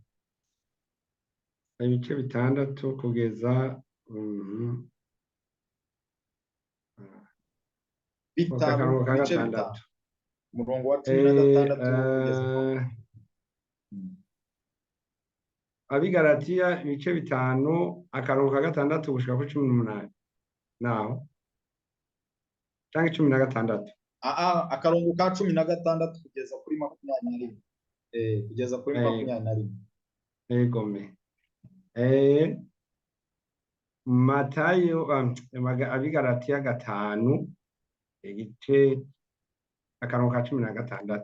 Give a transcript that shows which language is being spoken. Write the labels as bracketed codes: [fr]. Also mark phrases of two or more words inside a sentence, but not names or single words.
[rn] Ibice 6 kugeza bitanu, ibice 5 umurongo wa 16 kugeza Abigalatiya ibice 5 akarongo ka 6 gushika ku 18 naho cyangwa 16 akarongo ka 16 kugeza kuri 21 kugeza kuri 21. Egome Matayo Abigalatiya 5 igice akarongo ka 16.